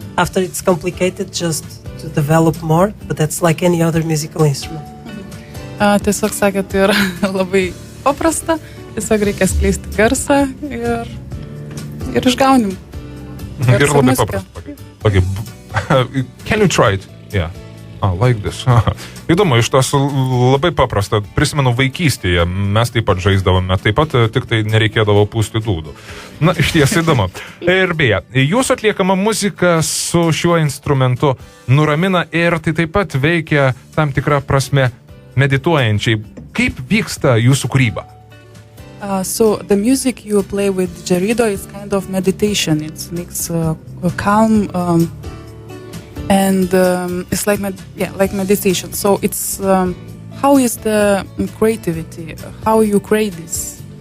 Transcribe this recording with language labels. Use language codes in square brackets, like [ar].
[en] After it's complicated, just to develop more, but that's like any other musical instrument. [lt] Tiesiog sakė, tai yra labai paprasta, tiesiog reikia skleisti garsą ir išgaunim. Ir labai paprasta. [en] Okay. Can you try it? Yeah. Like this. [lt] Įdomu, iš tos labai paprasta. Prisimenu vaikystėje, mes taip pat žaisdavome, taip pat tik tai nereikėdavo pūsti dūdų. Iš ties įdomu. Ir beje, jūsų atliekama muzika su šiuo instrumentu nuramina ir tai taip pat veikia tam tikrą prasme medituojančiai. Kaip vyksta jūsų kūryba? [en] So the music you play with didgeridoo is kind of meditation. It makes a calm and it's like meditation. So it's how is the creativity? How you create this?